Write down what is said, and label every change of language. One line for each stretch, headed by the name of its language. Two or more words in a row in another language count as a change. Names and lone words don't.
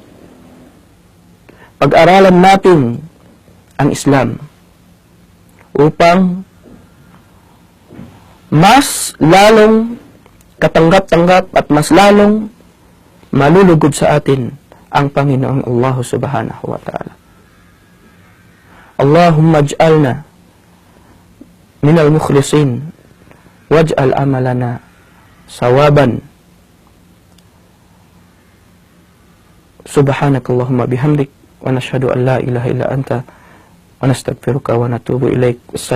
Filipino: Pag-aralan natin ang Islam upang mas lalong katanggap-tanggap at mas lalong malulugod sa atin ang Panginoong Allah
Arabic: سبحانه وتعالى. اللهم اجعلنا من المخلصين واجعل عملنا صوابا. سبحانك اللهم بحمدك ونشهد أن لا إله إلا أنت ونستغفرك ونتوب إليك.